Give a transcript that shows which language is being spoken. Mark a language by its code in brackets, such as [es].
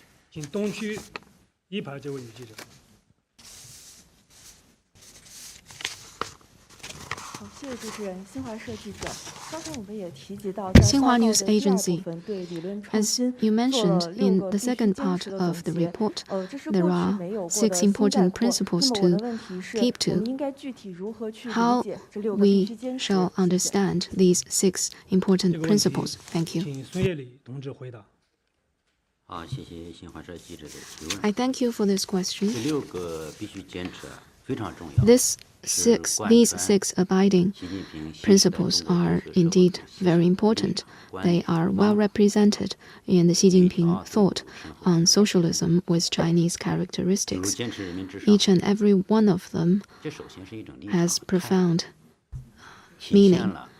[zh] 请东区一排这位女记者。好，谢谢主持人，新华社记者。刚才我们也提及到， [en] Xinhua News Agency, as you mentioned in the second part of the report, there are 6 important principles to keep to. How we shall understand these 6 important principles? Thank you. [zh] 请孙叶礼同志回答。好，谢谢新华社记者的提问。 [en] I thank you for this question. [zh] 第6个必须坚持非常重要。 [en] These 6 abiding principles are indeed very important. They are well represented in the Xi Jinping thought on socialism with Chinese characteristics. Each and every one of them has profound meaning.